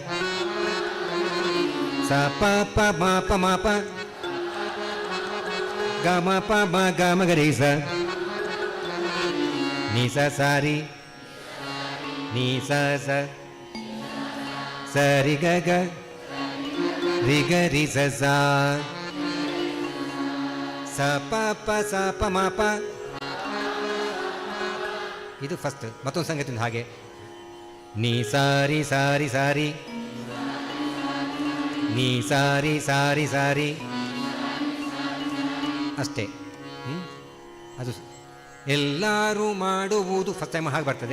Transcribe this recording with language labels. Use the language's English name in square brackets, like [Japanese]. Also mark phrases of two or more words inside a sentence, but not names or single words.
[Kannada] ಸ ಪ ಪ ಮ ಪ ಮ ಪ ಗ ಮ ಪ ಮ ಗ ಮ ಗ ರಿ ಸ ನಿ ಸ ಸ ರಿ ನಿ ಸ ಸ ಸ ರಿ ಗ ಗ ರಿ ಗ ರಿ ಸ ಸ ಸ ಪ ಪ ಸ ಪ ಮ ಪ. ಇದು ಫಸ್ಟ್. ಮತ್ತೊಂದು ಸಂಗತಿ ಹಾಗೆ ನೀ ಸಾರಿ ಸಾರಿ ಸಾರಿ ನೀ ಸಾರಿ ಸಾರಿ ಸಾರಿ ಅಷ್ಟೇ. ಅದು ಎಲ್ಲರೂ ಮಾಡುವುದು [English] first time [Kannada] ಹಾಗೆ ಬರ್ತದೆ.